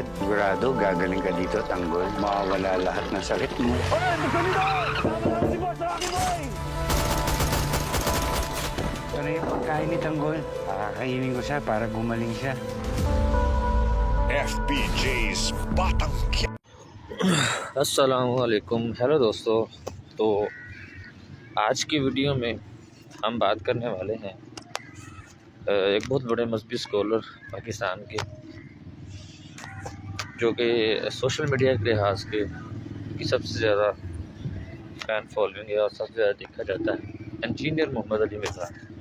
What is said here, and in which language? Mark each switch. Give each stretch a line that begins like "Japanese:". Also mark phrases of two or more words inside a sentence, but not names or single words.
Filipino: Sigurado, gagaling ka dito, Tanggol. Mawawala lahat ng sakit mo. Hoy! Magsalita! Tama si Boss Rocky Boy! Ito na yung pagkain ni Tanggol. Pakakainin ko siya para gumaling siya. FBJ's Batang
Hindi: अस्सलामुअलैकुम हेलो दोस्तों। तो आज की वीडियो में हम बात करने वाले हैं एक बहुत बड़े मजहबी स्कॉलर पाकिस्तान के, जो कि
English: social media
Hindi: के लिहाज के की सबसे ज़्यादा
English: fan following
Hindi: है और सबसे ज़्यादा देखा जाता है, इंजीनियर मोहम्मद अली मिर्ज़ा।